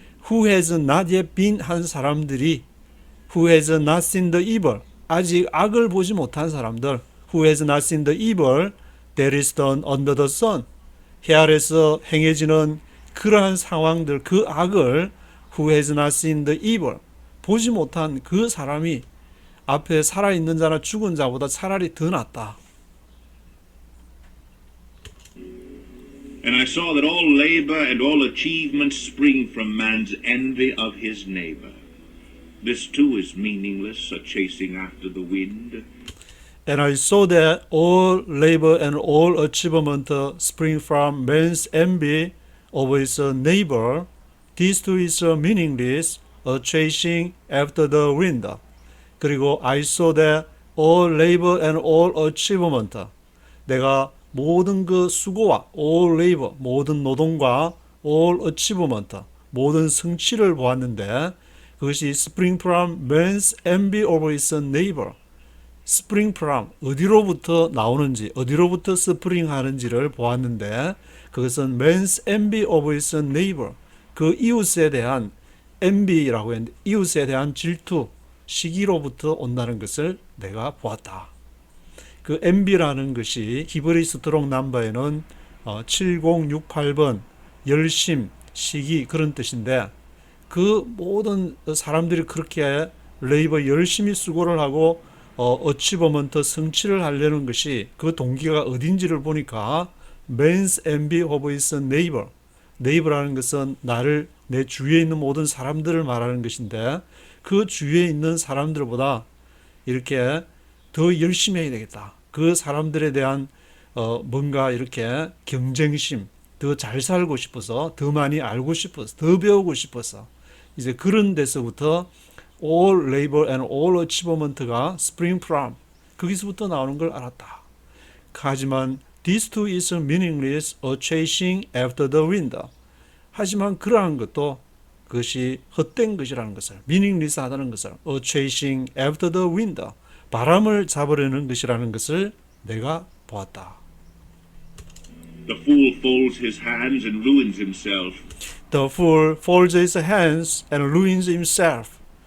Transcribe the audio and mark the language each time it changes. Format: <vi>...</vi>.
<en>Who has not yet been</en> <ko>한 사람들이</ko> <en>who has not seen the evil,</en> <ko>아직 악을 보지 못한 사람들.</ko> <en>Who has not seen the evil that is done under the sun.</en> <ko>해 아래서 행해지는 그러한 상황들, 그 악을</ko> <en>who has not seen the evil,</en> <ko>보지 못한 그 사람이 앞에 살아있는 자나 죽은 자보다 차라리 더 낫다.</ko> <en>And I saw that all labor and all achievement spring from man's envy of his neighbor. This too is meaningless, a chasing after the wind. And I saw that all labor and all achievement spring from man's envy of his neighbor. This too is meaningless, a chasing after the wind.</en> <ko>그리고</ko> <en>I saw that all labor and all achievement,</en> <ko>내가 모든 그 수고와</ko> <en>all labor,</en> <ko>모든 노동과</ko> <en>all achievement,</en> <ko>모든 성취를 보았는데 그것이</ko> <en>spring from man's envy over his neighbor. spring from</en> <ko>어디로부터 나오는지, 어디로부터 스프링 하는지를 보았는데 그것은</ko> <en>man's envy over his neighbor.</en> <ko>그 이웃에 대한 envy라고 했는데 이웃에 대한 질투, 시기로부터 온다는 것을 내가 보았다. 그 envy라는 것이 히브리 스트롱 넘버에는 7068번 열심, 시기 그런 뜻인데 그 모든 사람들이 그렇게 레이버 열심히 수고를 하고 어치버먼트 성취를 하려는 것이 그 동기가 어딘지를 보니까</ko> <en>man's envy of his neighbor.</en> <ko>neighbor라는 것은 나를 내 주위에 있는 모든 사람들을 말하는 것인데 그 주위에 있는 사람들보다 이렇게 더 열심히 해야 되겠다. 그 사람들에 대한 뭔가 이렇게 경쟁심, 더 잘 살고 싶어서, 더 많이 알고 싶어서, 더 배우고 싶어서 이제 그런 데서부터</ko> <en>all labor and all achievement</en> <ko>가</ko> <en>spring from</en> <ko>거기서부터 나오는 걸 알았다. 하지만</ko> <en>this too is meaningless, a chasing after the wind.</en> <ko>하지만 그러한 것도 그것이 헛된 것이라는 것을, meaningless 하다는 것을,</ko> <en>a chasing after the wind,</en> <ko>바람을 잡으려는 것이라는 것을 내가 보았다.</ko> <en>The fool folds his hands and ruins himself. The fool folds his hands and ruins himself.</en>